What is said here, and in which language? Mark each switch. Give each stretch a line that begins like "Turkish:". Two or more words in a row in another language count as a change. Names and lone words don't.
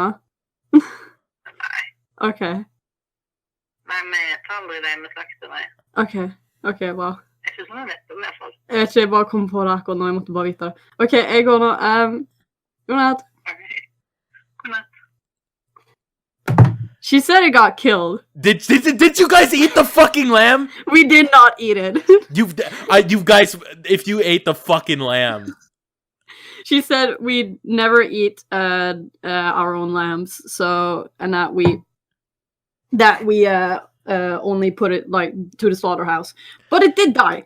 Norwegian: Nei. Ok. Nei, vi tar aldri det med slakter, nei. Ok, bra. Jeg synes vi vet om i hvert fall. Jeg vet ikke, jeg bare kom på det akkurat nå, jeg måtte bare vite det. Ok, jeg går nå. God natt. Ok. God natt.
English: She said it got killed. Did you guys eat the fucking lamb? We did not eat it. You guys, if you ate the fucking lamb. She said we never eat our own lambs, so and that we only put it like to the slaughterhouse, but it did die.